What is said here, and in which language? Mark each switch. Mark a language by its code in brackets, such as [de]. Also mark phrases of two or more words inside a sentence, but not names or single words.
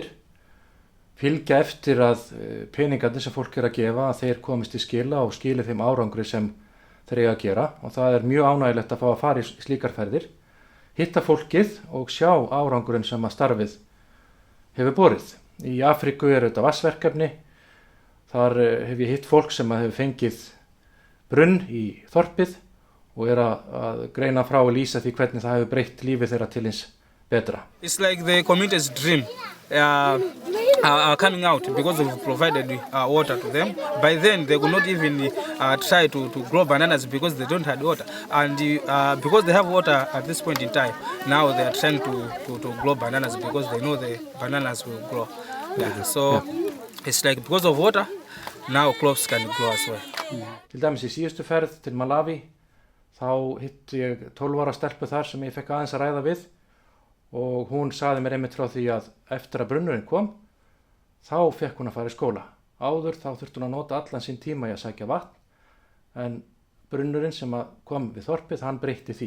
[is] Fylgja eftir að peningarnir sem fólk að gefa að þeir komist í skila og skili þeim árangri sem þeir eiga að gera og það mjög ánægilegt að fá að fara í slíkar ferðir, hitta fólkið og sjá árangurinn sem að starfið hefur borið. Í Afríku þetta vatnsverkefni, þar hef ég hitt fólk sem hefur fengið brunn í þorpið og að greina frá og lýsa því hvernig það hefur breytt lífið þeirra til hins betra. [en] It's like the community's dream are coming out because we've provided water to them. By then they will not even try to grow bananas because they don't have water. And because they have water at this point in time, now they are trying to grow bananas because they know the bananas will grow. It's like because of water, now crops can grow as well. [is] Til dæmis í síðustu ferð til Malawi þá hitti ég 12 ára stelpu þar sem ég fekk aðeins að ræða við og hún sagði mér einmitt frá því að eftir að brunnurinn kom þá fekk hún að fara í skóla. Áður þá þurfti hún að nota allan sín tíma í að sækja vatn en brunnurinn sem kom við þorpið hann breytti því.